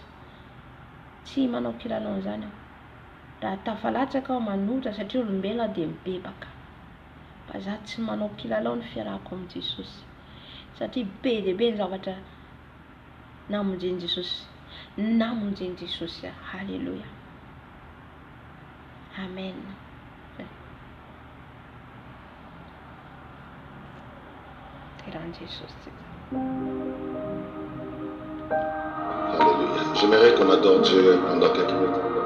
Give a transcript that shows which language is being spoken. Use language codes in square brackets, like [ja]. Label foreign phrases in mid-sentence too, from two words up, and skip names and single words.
[mg] Tsy manao kilalao zany aho. Raha tafalatsaka aho manotra satria olombelona dia mibebaka. Fa za tsy manao kilalao ny fiarahako amin'i Jesosy. Satria be dia be ny zavatra namonjeny Jesosy. Namonjeny Jesosy. Halleluja. Amen. Alléluia. [fr] J'aimerais qu'on adore Dieu pendant quelques minutes.